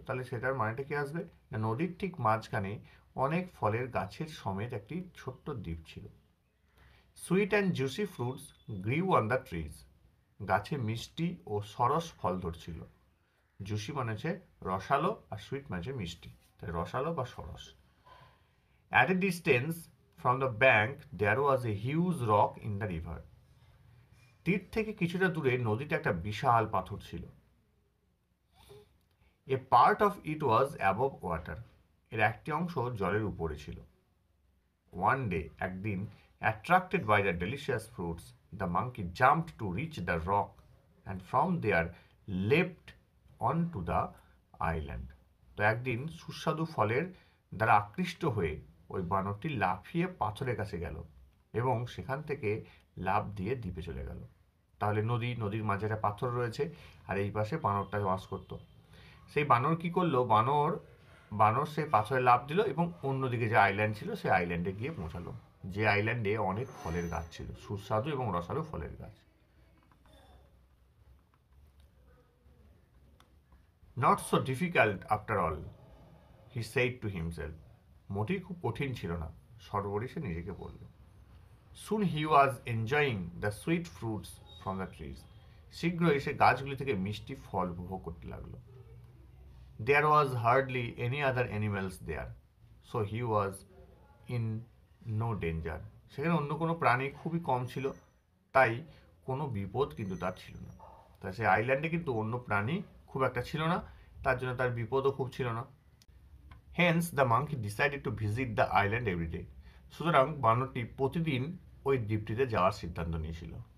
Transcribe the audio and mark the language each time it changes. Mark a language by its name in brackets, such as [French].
[Bangla] তাহলে সেটার মানেটা কি আসবে, না নদীর ঠিক মাঝখানে অনেক ফলের গাছের সমেত একটি ছোট্ট দ্বীপ ছিল। [English] sweet and juicy fruits grew on the trees, [Bangla] গাছে মিষ্টি ও সরস ফল ধরছিল। জুসি মানে হচ্ছে রসালো, আর সুইট মানে হচ্ছে মিষ্টি, তাই রসালো বা সরস। [English] At a distance from the bank there was a huge rock in the river. [Bangla] তীর থেকে কিছুটা দূরে নদীতে একটা বিশাল পাথর ছিল। [English] A part of it was above water. [Bangla] এর একটি অংশ জলের উপরে ছিল। [English] One day, [Bangla] একদিন, [English] attracted by the delicious fruits, the monkey jumped to reach the rock and from there leapt onto the island. [Bangla] তো একদিন সুস্বাদু ফলের দ্বারা আকৃষ্ট হয়ে ওই বানরটি লাফিয়ে পাথরের কাছে গেল এবং সেখান থেকে লাফ দিয়ে দ্বীপে চলে গেল। তাহলে নদীর মাঝে একটা পাথর রয়েছে, আর এই পাশে বানরটা বাস করতো। সেই বানর কি করলো, বানর সেই পাথরে লাফ দিল এবং অন্যদিকে যে আইল্যান্ড ছিল সেই আইল্যান্ডে গিয়ে পৌঁছালো, যে আইল্যান্ডে অনেক ফলের গাছ ছিল, সুস্বাদু এবং রসালো ফলের গাছ। [English] Not so difficult after all, he said to himself. [Bangla] মোটেই খুব কঠিন ছিল না, সর্বোপরি সে নিজেকে বলল। [English] Soon he was enjoying the sweet fruits from the trees. [Bangla] শীঘ্রই সে গাছগুলি থেকে মিষ্টি ফল উপভোগ করতে লাগলো। [English] There was hardly any other animals there, so he was in no danger. [Bangla] সেখানে অন্য কোনো প্রাণী খুবই কম ছিল, তাই কোনো বিপদ কিন্তু তার ছিল না। তাই সে আইল্যান্ডে কিন্তু অন্য প্রাণী খুব একটা ছিল না, তার জন্য তার বিপদও খুব ছিল না। [English] Hence the monkey decided to visit the island every day. [Bangla] সুতরাং বানরটি প্রতিদিন ওই দ্বীপটিতে যাওয়ার সিদ্ধান্ত নিয়েছিল।